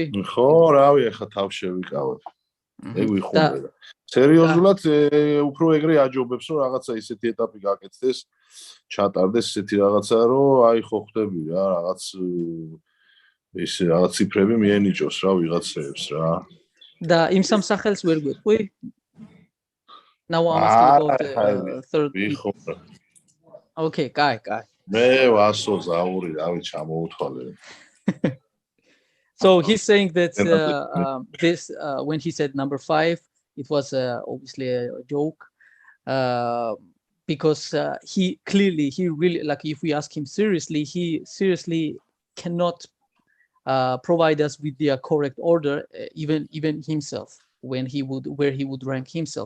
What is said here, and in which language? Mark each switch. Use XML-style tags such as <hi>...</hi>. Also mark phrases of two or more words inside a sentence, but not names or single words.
<ka>ხო რავი ეხა თავს შევიკავებ ეგ ვიხუმრე და სერიოზულად უფრო ეგრე აჯობებს რომ რაღაცა ისეთი ეტაპი გაკეთდეს ჩატარდეს ისეთი რაღაცა რომ აი ხო ხდები რა რაღაც ისე რაღაც ციფრები მიენიჭოს რა ვიღაცებს რა და იმ სამ სახელს ვერ გვეტყვი</ka> <en>Now I'm asking about the third.</en> <ka>Okay, კაი. მე ვასო ზაური, რავი ჩამოუთვალე.</ka> <en>So he's saying that this when he said number 5, it was obviously a joke because he really like if we ask him seriously, he seriously cannot provide us with the correct order, even himself where he would rank himself.</en>